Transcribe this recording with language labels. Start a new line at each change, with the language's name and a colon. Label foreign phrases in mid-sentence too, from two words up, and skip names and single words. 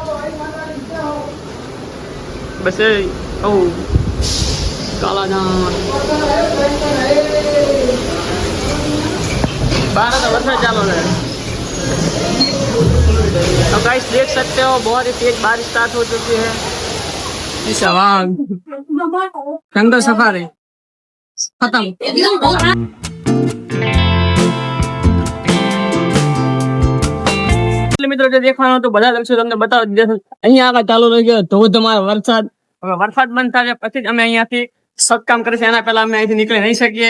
Hindi: besi oh kalah jangan बरसात चालू है। तो गाइस देख सकते हो बहुत ही तेज बारिश स्टार्ट हो चुकी है। जंगल सफारी खत्म।
Gujarati: મિત્રો જે દેખવાનું તો બધા લક્ષો તમને બતાવી દીધા છે। અહીંયા આગળ ચાલુ રહી ગયો ધોધમાર વરસાદ। હવે વરસાદ બંધ થાય પછી જ અમે અહીંયાથી સત્કામ કરીશું। એના પહેલા અમે અહીંથી નીકળી નહીં શકીએ।